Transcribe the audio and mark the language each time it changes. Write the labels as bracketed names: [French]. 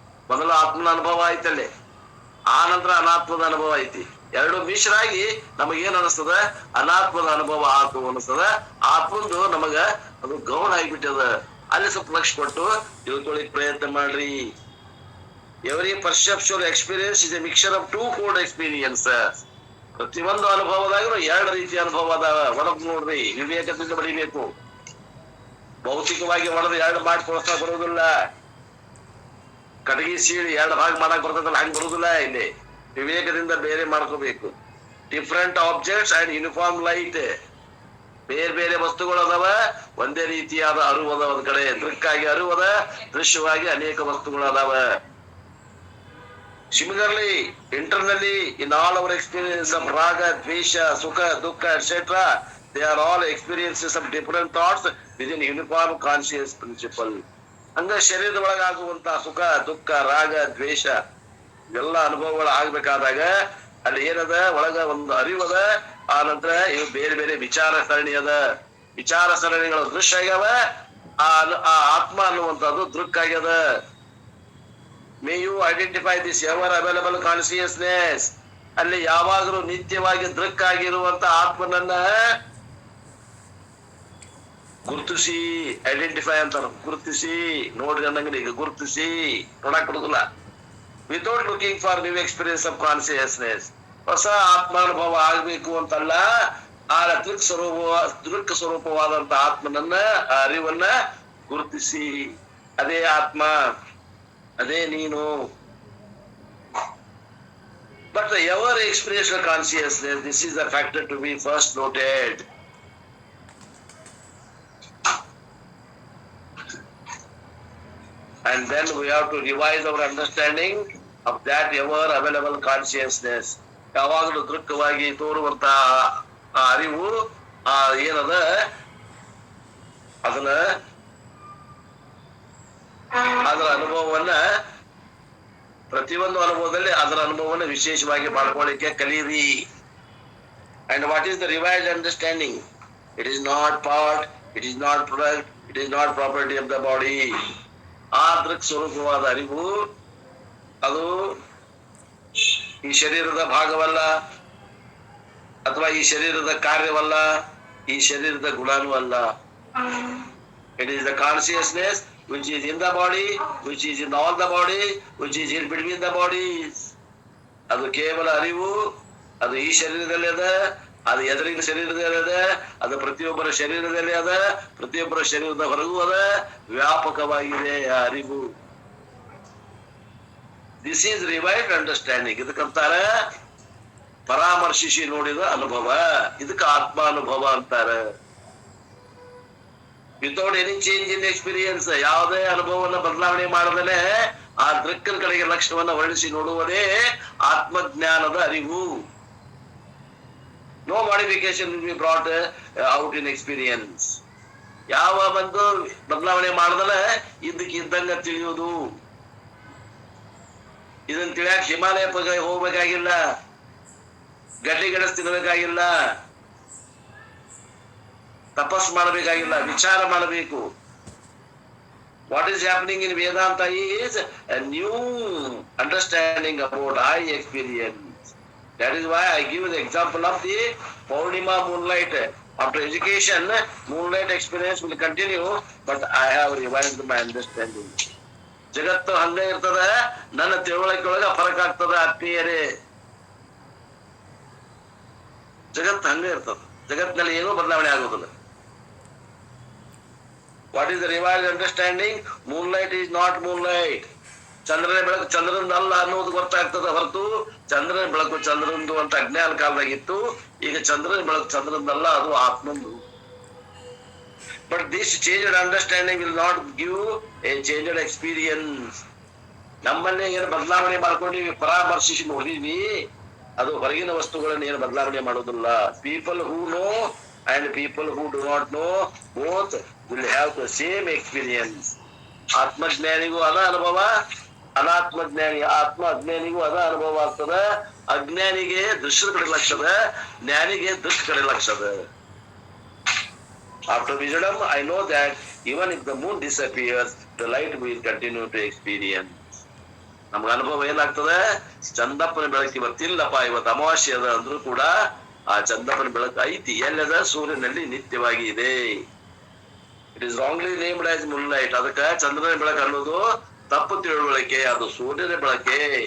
[Kannada] ಮೊದಲು ಆತ್ಮನ ಅನುಭವ ಐತಲ್ಲೇ, ಆ ನಂತರ ಅನಾತ್ಮದ ಅನುಭವ ಐತಿ. ಎರಡು ಮಿಶ್ರಾಗಿ ನಮಗೇನ್ ಅನಿಸ್ತದ? ಅನಾತ್ಮದ ಅನುಭವ ಆತು ಅನಿಸ್ತದ. ಆತ್ಮಂದು ನಮಗ ಅದು ಗೌಣ ಆಗಿಬಿಟ್ಟದ. ಅಲ್ಲಿ ಸ್ವಲ್ಪ ಲಕ್ಷ ಕೊಟ್ಟು ತಿಳ್ಕೊಳ್ಳಿಕ್ ಪ್ರಯತ್ನ ಮಾಡ್ರಿ. [English] Every perceptual experience is a mixture of two-fold experiences. [Kannada] ಪ್ರತಿಯೊಂದು ಅನುಭವದಾಗ ಎರಡು ರೀತಿಯ ಅನುಭವ ಅದಾವ. ಒಳಗ್ ನೋಡ್ರಿ, ವಿವೇಕದಿಂದ ಬಡಿಬೇಕು. ಭೌತಿಕವಾಗಿ ಒಳದು ಎರಡು ಮಾಡಿ ಕೊಡ್ತಾ ಬರುವುದಿಲ್ಲ. ಕಟಗಿ ಸೀಳಿ ಎರಡು ಭಾಗ ಮಾಡಕ್ ಬರ್ತದಲ್ಲ, ಹಂಗ್ ಬರುದಿಲ್ಲ. ಇಲ್ಲಿ ವಿವೇಕದಿಂದ ಬೇರೆ ಮಾಡ್ಕೋಬೇಕು. [English] Different objects and uniform light. [Kannada] ಬೇರೆ ಬೇರೆ ವಸ್ತುಗಳು ಅದಾವ, ಒಂದೇ ರೀತಿಯಾದ ಅರಿವದ. ಒಂದ್ ಕಡೆ ದೃಕ್ಕಾಗಿ ಅರಿವದ, ದೃಶ್ಯವಾಗಿ ಅನೇಕ ವಸ್ತುಗಳು ಅದಾವ. [English] Similarly, internally, in all our experience of raga, dvesha, sukha, dukkha, etc., they are all experiences of different thoughts within uniform conscious principle. [Kannada] ಹಂಗ ಶರೀರದ ಒಳಗಾಗುವಂತ ಸುಖ, ದುಃಖ, ರಾಗ, ದ್ವೇಷ ಎಲ್ಲ ಅನುಭವಗಳು ಆಗ್ಬೇಕಾದಾಗ ಅಲ್ಲಿ ಏನದ? ಒಳಗ ಒಂದು ಅರಿವದ. ಆ ನಂತರ ಇವು ಬೇರೆ ಬೇರೆ ವಿಚಾರ ಸರಣಿ ಅದ. ವಿಚಾರ ಸರಣಿಗಳು ದೃಶ್ಯ ಆಗ್ಯಾವ. ಆ ಆತ್ಮ ಅನ್ನುವಂಥದ್ದು ದೃಕ್ ಆಗ್ಯದ. [English] May you identify this ever available consciousness. [Kannada] ಅಲ್ಲಿ ಯಾವಾಗಲೂ ನಿತ್ಯವಾಗಿ ದೃಕ್ ಆಗಿರುವಂತ ಆತ್ಮನನ್ನ ಗುರುತಿಸಿ, ಐಡೆಂಟಿಫೈ ಅಂತಾರ. ಗುರುತಿಸಿ ನೋಡ್ರಿ ಅನ್ನಂಗ ಈಗ ಗುರುತಿಸಿ ನೋಡಕ್ ಬಿಡುದಿಲ್ಲ. [English] Without looking for new experience of consciousness. [Kannada] ಹೊಸ ಆತ್ಮಾನುಭವ ಆಗ್ಬೇಕು ಅಂತಲ್ಲ, ಆ ದೃಕ್ ಸ್ವರೂಪವಾದಂತ ಆತ್ಮನನ್ನ, ಆ ಅರಿವನ್ನ ಗುರುತಿಸಿ, ಅದೇ ಆತ್ಮ, ಅದೇ ನೀನು. [English] But the ever experiential consciousness, this is the factor to be first noted. And then we have to revise our understanding of that ever available consciousness. [Kannada] ಯಾವಾಗಲೂ ದೃಕ್ಕವಾಗಿ ತೋರುವಂತ ಆ ಅರಿವು ಏನದ ಅದನ್ನ, ಅದರ ಅನುಭವವನ್ನ, ಪ್ರತಿಯೊಂದು ಅನುಭವದಲ್ಲಿ ಅದರ ಅನುಭವವನ್ನು ವಿಶೇಷವಾಗಿ ಮಾಡ್ಕೊಳ್ಳಿಕ್ಕೆ ಕಲೀರಿ. [English] And what is the revised understanding? It is not part, it is not product, it is not property of the body. [Kannada] ಆ ದೃಕ್ ಸ್ವರೂಪವಾದ ಅರಿವು ಅದು ಈ ಶರೀರದ ಭಾಗವಲ್ಲ, ಅಥವಾ ಈ ಶರೀರದ ಕಾರ್ಯವಲ್ಲ, ಈ ಶರೀರದ ಗುಣನೂ ಅಲ್ಲ. [English] It is the consciousness which is in the body, which is in all the body, which is in between the bodies. [Kannada] ಅದು ಕೇವಲ ಅರಿವು, ಅದು ಈ ಶರೀರದಲ್ಲಿ ಅದ, ಅದು ಎದುರಿನ ಶರೀರದಲ್ಲಿ ಅದ, ಅದು ಪ್ರತಿಯೊಬ್ಬರ ಶರೀರದಲ್ಲಿ ಅದ, ಪ್ರತಿಯೊಬ್ಬರ ಶರೀರದ ಹೊರಗೂ ಅದ, ವ್ಯಾಪಕವಾಗಿದೆ ಆ ಅರಿವು. [English] This is revised understanding. [Kannada] ಇದಕ್ಕಂತಾರ ಪರಾಮರ್ಶಿಸಿ ನೋಡಿದ ಅನುಭವ, ಇದಕ್ಕೆ ಆತ್ಮಾನುಭವ ಅಂತಾರ. [English] without any change in experience, [Kannada] ಯಾವುದೇ ಅನುಭವವನ್ನು ಬದಲಾವಣೆ ಮಾಡದನೆ ಆ ದೃಕ್ಕನ ಕಡೆಗೆ ಲಕ್ಷ್ಯವನ್ನ ಹೊರಡಿಸಿ ನೋಡುವುದೇ ಆತ್ಮಜ್ಞಾನದ ಅರಿವು. [English] No modification will be brought out in experience. [Kannada] ಯಾವ ಒಂದು ಬದಲಾವಣೆ ಮಾಡದಲ್ಲ ಇದ್ದಕ್ಕಿದ್ದಂಗ ತಿಳಿಯುವುದು. ಇದನ್ನ ತಿಳಿಯಾಕ ಹಿಮಾಲಯ ಹೋಗ್ಬೇಕಾಗಿಲ್ಲ, ಗಡ್ಡಿ ಗೆಣಸ್ ತಿನ್ನಬೇಕಾಗಿಲ್ಲ, ತಪಸ್ ಮಾಡಬೇಕಾಗಿಲ್ಲ, ವಿಚಾರ ಮಾಡಬೇಕು. [English] What is happening in Vedanta is a new understanding about I experience. That is why I give the example of the Purnima moonlight. After education, moonlight experience will continue, but I have revised my understanding. [Kannada] ಜಗತ್ತು ಹಂಗ ಇರ್ತದ, ನನ್ನ ತಿಳುವಳಿಕೆ ಒಳಗ ಫರಕ್ ಆಗ್ತದ ಆತ್ಮೀಯರೇ. ಜಗತ್ತು ಹಂಗ ಇರ್ತದ, ಜಗತ್ತಿನಲ್ಲಿ ಏನೂ ಬದಲಾವಣೆ ಆಗುದಿಲ್ಲ. [English] What is the revised understanding? Moonlight is not moonlight. [Kannada] ಚಂದ್ರನ ಬೆಳಕು ಚಂದ್ರಂದ ಅಲ್ಲ ಅನ್ನೋದು ಗೊತ್ತಾಗ್ತದ ಹೊರತು ಚಂದ್ರನ ಬೆಳಕು ಚಂದ್ರಂದು ಅಂತ ಅಜ್ಞಾನ ಕಾಲದಾಗಿತ್ತು. ಈಗ ಚಂದ್ರನ ಬೆಳಕು ಚಂದ್ರಂದಲ್ಲ, ಅದು ಆತ್ಮಂದು. [English] But this changed understanding will not give a changed experience. [Kannada] ನಮ್ಮನ್ನೇ ಏನು ಬದಲಾವಣೆ ಮಾಡ್ಕೊಂಡಿವಿ, ಪರಾಮರ್ಶಿಸಿ ನೋಡಿದ್ವಿ, ಅದು ಹೊರಗಿನ ವಸ್ತುಗಳನ್ನ ಏನು ಬದಲಾವಣೆ ಮಾಡೋದಿಲ್ಲ. [English] People who know and people who do not know both will have the same experience. [Kannada] ಆತ್ಮಜ್ಞಾನಿಗೂ ಅದ ಅನುಭವ, ಅನಾತ್ಮಜ್ಞಾನಿ ಆತ್ಮ ಅಜ್ಞಾನಿಗೂ ಅದ ಅನುಭವ ಆಗ್ತದ. ಅಜ್ಞಾನಿಗೆ ದೃಶ್ಯದ ಕಡೆ ಲಕ್ಷದ, ಜ್ಞಾನಿಗೆ ದೃಶ್ಯ ಕಡೆ ಲಕ್ಷದ. [English] After wisdom, I know that even if the moon disappears, the light will continue to experience. [Kannada] ನಮ್ಗೆ ಅನುಭವ ಏನಾಗ್ತದ, ಚಂದಪ್ಪನ ಬೆಳಕು ಇವತ್ತಿಲ್ಲಪ್ಪ, ಇವತ್ತು ಅಮಾವಾಸ್ಯೆ ಅದ ಅಂದ್ರೂ ಕೂಡ ಆ ಚಂದಪ್ಪನ ಬೆಳಕು ಐತಿ. ಎಲ್ಲದ ಸೂರ್ಯನಲ್ಲಿ ನಿತ್ಯವಾಗಿ ಇದೆ. [English] It is wrongly named as moonlight. [Kannada] ಅದಕ್ಕೆ ಚಂದ್ರನ ಬೆಳಕು ಅನ್ನೋದು ತಪ್ಪು ತಿಳುವಳಿಕೆ, ಅದು ಸೂರ್ಯನ ಬೆಳಕೆ.